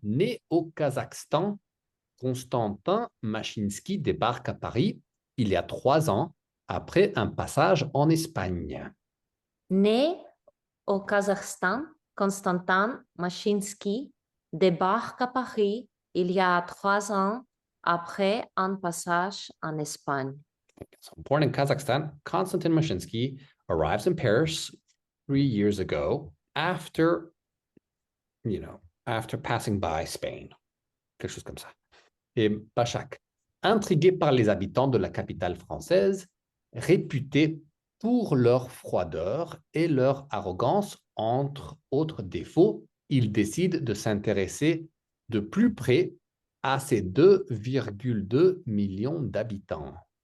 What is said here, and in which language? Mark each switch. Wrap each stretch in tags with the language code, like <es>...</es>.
<fr>Né au Kazakhstan, Konstantin Mashinsky débarque à Paris il y a 3 ans après un passage en Espagne. Né au Kazakhstan, Konstantin Mashinsky débarque à Paris il y a 3 ans après un passage en Espagne.</fr> <en>So, born in Kazakhstan, Konstantin Mashinsky arrives in Paris 3 years ago after, after passing by Spain.</en> <fr>Quelque chose comme ça. Et Bachak, intrigué par les habitants de la capitale française, réputés pour leur froideur et leur arrogance, entre autres défauts, il décide de s'intéresser de plus près à ces 2,2 millions d'habitants.</fr>